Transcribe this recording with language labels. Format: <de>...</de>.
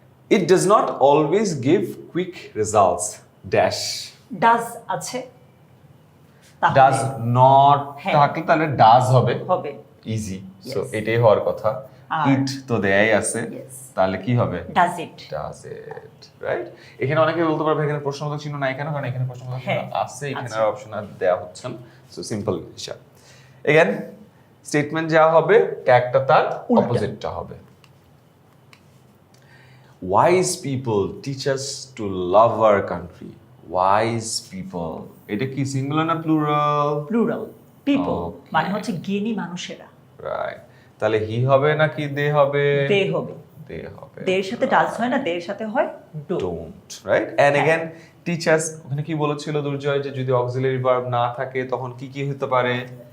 <en>It does not always give quick results. Dash.</en> <bn>Does আছে, তাহলে</bn> <en>Does not</en> <bn>হ্যাঁ। থাকলে তাহলে does হবে। হবে।</bn> <en>Easy. So Yes.</en> <bn>এটাই হওয়ার কথা। আর- ইট তো দেয়াই আছে,</bn> <en>Yes.</en> <bn>তাহলে কি হবে?</bn> <en>Does it. Does it, right?</en> <bn>এখানে অনেকে বলতে পারবে এখানে প্রশ্নবোধক চিহ্ন নাই কেন? কারণ এখানে প্রশ্নবোধক চিহ্ন হ্যাঁ, আছে, এখানে আছে। আর অপশন আর দেয়া হচ্ছে না। সো সিম্পল হিসাব। এগেন স্টেটমেন্ট যা হবে, ট্যাগটা তার উল্টা। অপোজিটটা হবে।</bn> <en>Wise people teach us to love our country. Wise people,</en> <bn>এটা কি সিঙ্গুলার না প্লুরাল?</bn> <en>Plural. People Okay.</en> <bn>মানে হচ্ছে জ্ঞানী মানুষেরা। রাইট, তাহলে হি হবে নাকি দে হবে? দে হবে। দে হবে। দের সাথে ডাজ হয় না, দের সাথে হয় do.</bn> <en>Don't, right?</en> <bn>And again teachers, ওখানে কি বলেছিল দুর্জয় যে যদি অক্সিলারি ভার্ব না থাকে তখন কি কি হতে পারে?</bn>